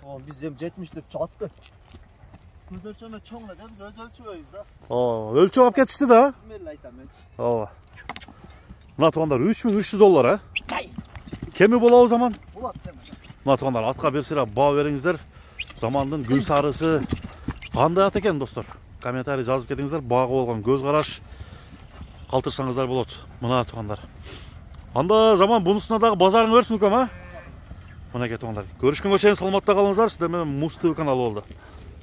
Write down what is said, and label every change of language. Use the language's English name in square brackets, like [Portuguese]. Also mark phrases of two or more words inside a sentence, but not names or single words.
[Kyrgyz] Биз эми 70 деп чыгатты. Көз өлчөмө чоң эле деп көз өлчөбөйбүз да. Өлчөп алып кетишти да. Мен айтам менчи. Мына туғандар 3300 доллар, а? Кеми болобу Zaman? Болот кеми. Мына туғандар атка берселер баа бериңиздер. Zaman'дын Gülsarısı кандай ат экен достор? Комментарий жазып кетиңиздер. Баага болгон көз караш калтырсаңыздар болот. Мына туғандар. Анда Zaman бунусуна дагы базарың берсин көкөм, а? Мына туғандар. Көрүшкөнгө чейин саламатта калыңыздар. Сиздер менен Муз ТВ каналы болду.